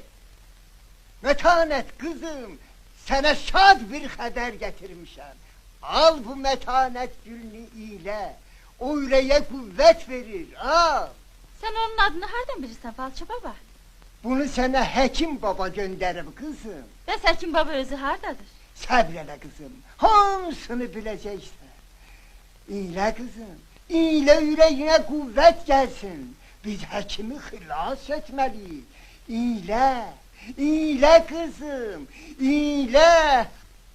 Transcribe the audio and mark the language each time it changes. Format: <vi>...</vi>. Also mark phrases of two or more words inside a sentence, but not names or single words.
<az>Metanet kızım, sana şad bir haber getirmişim. Al bu metanet gülünü ile, o yüreğe kuvvet verir, al. Sen onun adını hardan bilirsen falçı baba? Bunu sana hekim baba gönderim kızım. Bəs həkim baba özü hardadır? Səbrələ kızım, hamısını biləcəksən. İyilə kızım, iyilə ürəyinə qüvvət gəlsin. Biz həkimi xilas etməliyik. İyilə, iyilə kızım, iyilə.</az>